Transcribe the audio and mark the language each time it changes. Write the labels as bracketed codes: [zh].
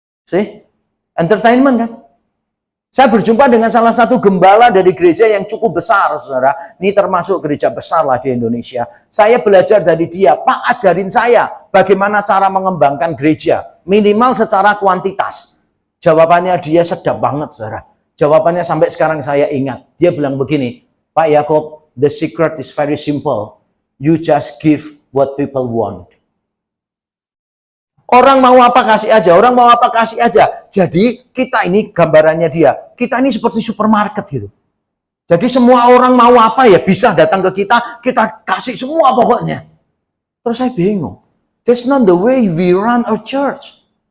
[en] See? [id] Entertainment kan? Saya berjumpa dengan salah satu gembala dari gereja yang cukup besar, saudara. Ini termasuk gereja besar lah di Indonesia. Saya belajar dari dia, Pak ajarin saya bagaimana cara mengembangkan gereja. Minimal secara kuantitas. Jawabannya dia sedap banget, saudara. Jawabannya sampai sekarang saya ingat. Dia bilang begini, [en] Pak Yakob, the secret is very simple. You just give what people want. [id] Orang mau apa kasih aja, orang mau apa kasih aja. Jadi kita ini gambarannya dia, kita ini seperti supermarket gitu. Jadi semua orang mau apa ya bisa datang ke kita kasih semua pokoknya. Terus saya bingung, [en] that's not the way we run our church.